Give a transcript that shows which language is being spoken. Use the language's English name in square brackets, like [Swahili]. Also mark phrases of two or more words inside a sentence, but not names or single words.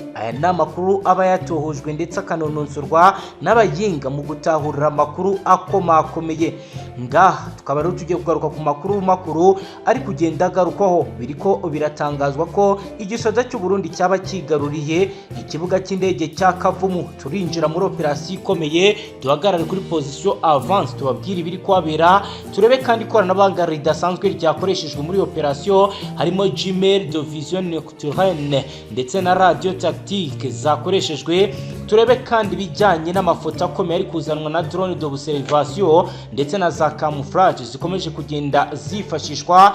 [Kinyarwanda] Aya n'amakuru aba yatohojwe ndetse akanononsorwa n'abayinga mu gutahurira amakuru akomakomeye. Ngaha tukaba rero tugiye kugaruka ku makuru ari kugenda agarukaho biriko biratangazwa ko igisoda cy'u Burundi cyaba kigaruriye ikibuga cy'indege cya Kavumu. Turinjira muri operasiyo ikomeye, duhagarare kuri [French] position avance [Kinyarwanda] tubabwira ibiri kwabera, turebe kandi ikoranabuhanga ridasanzwe ryakoreshejwe muri operasiyo, harimo [French] Gmail de vision nocturne [Kinyarwanda] ndetse na [French] radio tactique [Kinyarwanda] zakoreshejwe. Turebe kandi bijyanye n'amafoto akomeye ari kuzanwa na [French] drone d'observation [Kinyarwanda] ndetse na za camouflage zikomeje kugenda zifashishwa.